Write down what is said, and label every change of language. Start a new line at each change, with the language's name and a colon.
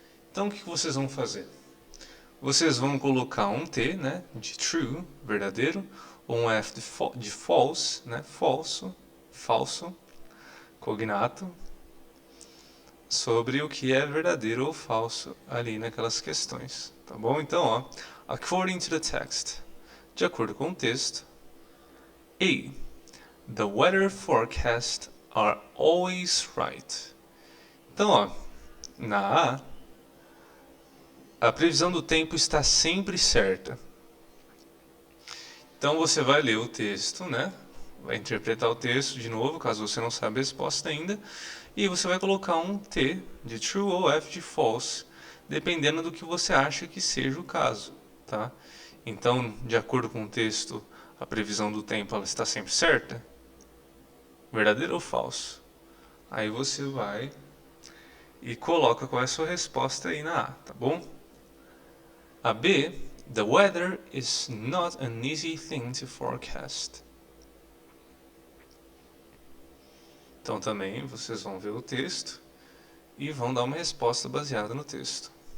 Portuguese: Então, o que vocês vão fazer? Vocês vão colocar um T, né, de true, verdadeiro, ou um F de false, né, falso, cognato, sobre o que é verdadeiro ou falso ali naquelas questões, tá bom? Então, ó,
English: according to the text,
Portuguese: de acordo com o texto. A.
English: The weather forecasts are always right.
Portuguese: Então, ó, na A previsão do tempo está sempre certa. Então você vai ler o texto, né? Vai interpretar o texto de novo, caso você não saiba a resposta ainda, e você vai colocar um T de true ou F de false, dependendo do que você acha que seja o caso, tá? Então, de acordo com o texto, a previsão do tempo ela está sempre certa? Verdadeiro ou falso? Aí você vai e coloca qual é a sua resposta aí na A, tá bom?
English: A B, the weather is not an easy thing to forecast.
Portuguese: Então também vocês vão ver o texto e vão dar uma resposta baseada no texto.